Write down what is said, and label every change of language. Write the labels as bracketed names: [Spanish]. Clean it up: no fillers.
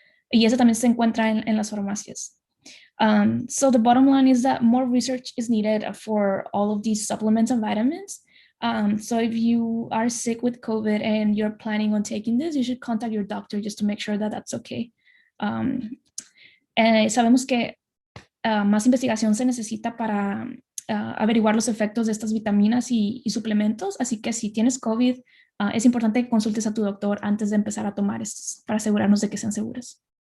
[Spanish] Y eso también se encuentra en las farmacias. [English] So the bottom line is that more research is needed for all of these supplements and vitamins. So if you are sick with COVID and you're planning on taking this, you should contact your doctor just to make sure that that's okay. [Spanish] Sabemos que más investigación se necesita para averiguar los efectos de estas vitaminas y suplementos, así que si tienes COVID, es importante que consultes a tu doctor antes de empezar a tomar estos para asegurarnos de que sean seguras.